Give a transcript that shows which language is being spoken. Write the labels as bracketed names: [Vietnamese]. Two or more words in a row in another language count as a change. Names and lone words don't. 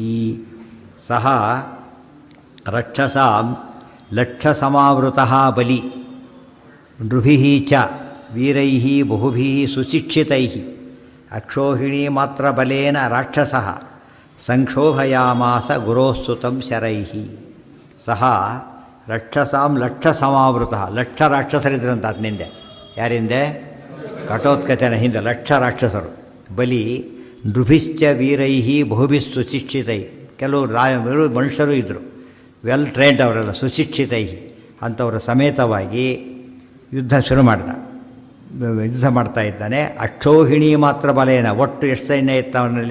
[Sanskrit] ಸಹ ರಕ್ಷಸಾಂ ಲಕ್ಷಸಮಾವೃತಃ ಬಲಿ ನೃಭಿಃ ಚ ವೀರೈಃ ಬಹುಭಿಃ ಸುಶಿಕ್ಷಿತೈಃ ಅಕ್ಷೋಹಿಣೀ ಮಾತ್ರ ಬಲೇನ ರಾಕ್ಷಸಃ ಸಂಕ್ಷೋಭಯಾಮಾಸ ಗುರೋಸ್ಸುತಂ ಶರೈಃ. ಸಹ ರಕ್ಷಸಾಂ ಲಕ್ಷಸಮಾವೃತ, [Kannada] ಲಕ್ಷ ರಾಕ್ಷಸರಿದ್ರಂತ ಅದನಿಂದೆ. ಯಾರಿಂದೆ? ಘಟೋತ್ಕಚನ ಹಿಂದೆ ಲಕ್ಷ ರಾಕ್ಷಸರು. [Sanskrit] ಬಲಿ ನೃಭಿಶ್ಚ ವೀರೈಃ ಬಹುಭಿಃ ಸುಶಿಕ್ಷಿತೈ, [Kannada] ಕೆಲವು ಮನುಷ್ಯರು ಇದ್ದರು, [English] well trained [Kannada] ಅವರೆಲ್ಲ, ಸುಶಿಕ್ಷಿತೈ ಅಂಥವರ ಸಮೇತವಾಗಿ ಯುದ್ಧ ಶುರು ಯುದ್ಧ ಮಾಡ್ತಾ ಇದ್ದಾನೆ. [Sanskrit] ಅಕ್ಷೋಹಿಣಿ ಮಾತ್ರ ಬಲೇನ, [Kannada] ಒಟ್ಟು ಎಷ್ಟು ಸೈನ್ಯ ಇತ್ತು ಅವನಲ್ಲಿ?